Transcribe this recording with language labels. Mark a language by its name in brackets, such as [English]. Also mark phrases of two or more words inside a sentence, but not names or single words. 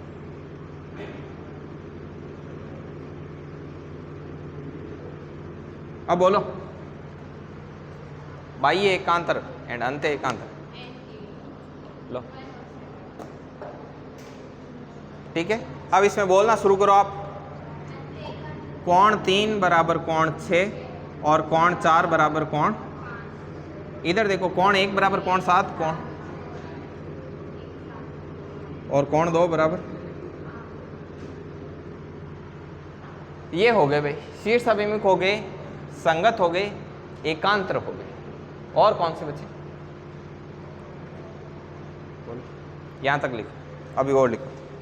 [Hindi] अब बोलो बाह्य एकांतर एंड अंत्य एकांतर। लो ठीक है। अब इसमें बोलना शुरू करो आप। कोण 3 बराबर कोण 6 और कोण 4 बराबर कोण, इधर देखो कोण 1 बराबर कोण 7 कोण, और कोण 2 बराबर, ये हो गए भाई शीर्ष अभिमुख हो गए, संगत हो गए, एकांतर हो गए। और कौन से बचे, यहां तक लिखो, अभी और लिखो।